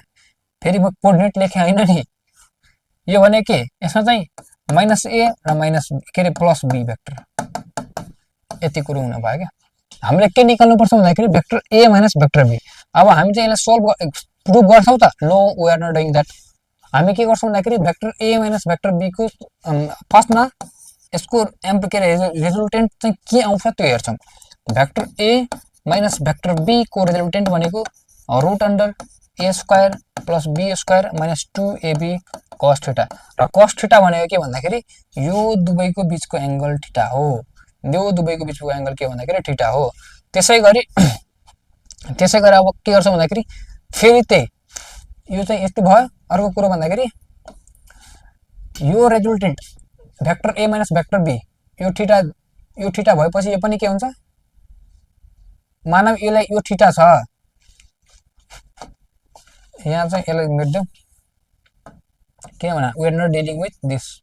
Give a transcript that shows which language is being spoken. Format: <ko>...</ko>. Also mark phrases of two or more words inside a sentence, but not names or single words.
<ne>फेरि म कोअर्डिनेट लेखे हैन नि, यो भने के, यसमा चाहिँ माइनस ए र माइनस के रे प्लस बी भेक्टर, यति कुरो हुन भयो क्या। हामीले के निकाल्नु पर्छ भन्दाखेरि</ne> <en>vector A minus vector B.</en> <ne>अब हामी चाहिँ यसलाई</ne> <en>solve proof</en> <ne>गर्छौँ त,</ne> <en>No we are not doing that.</en> <ne>हामी के गर्छौँ भन्दाखेरि</ne> <en>vector A minus vector B</en> <ne>को फर्स्टमा यसको के रे रिजल्टेन्ट चाहिँ के आउँछ त्यो हेर्छौँ।</ne> <en>vector A minus vector B</en> <ne>को रिजल्टेन्ट भनेको</ne> <en>root under a square plus b square minus 2ab cos theta.</en> <ne>र cos थीटा भनेको के भन्दाखेरि यो दुवैको बीचको एंगल थीटा हो। यो दुवैको बीचको एंगल के भन्दाखेरि थीटा हो। त्यसै गरी अब के गर्छौँ भन्दाखेरि फेरि त्यही यो चाहिँ यस्तो भयो। अर्को कुरो भन्दाखेरि यो रिजल्टेन्ट</ne> <en>vector A minus vector B</en> <ne>यो थीटा भएपछि यो पनि के हुन्छ, मानव यसलाई यो थीटा छ, यहाँ चाहिँ यसलाई मेट्दिउँ किनभने</ne> <en>we are not dealing with this.</en>